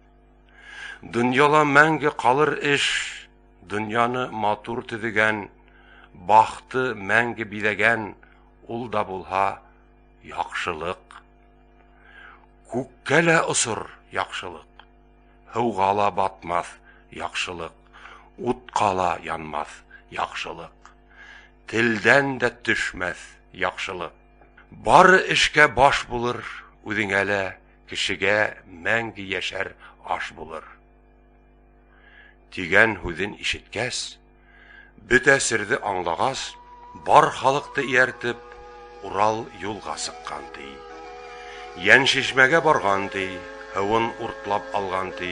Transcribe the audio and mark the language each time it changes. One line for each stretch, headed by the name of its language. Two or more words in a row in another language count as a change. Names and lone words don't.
Bashkir: Дөньяла мәңге калыр эш, дөньяны матур төзегән, бахты мәңге бизәгән, ул да булһа яхшылык. Күккә лә осыр яхшылык, һыуга ла батмас яхшылык, утка ла янмас яхшылык, телдән дә төшмәс яхшылык. Бары эшкә баш булыр, үҙеңә лә, кешегә мәңге яшәр аш булыр. Тигән һүҙен ишеткәс, бөтә серҙе аңлагас, бар халыҡты ияртеп, Урал юлға сыҡҡан ти. Йән шишмәгә барған ти, һыуын уртлап алған ти.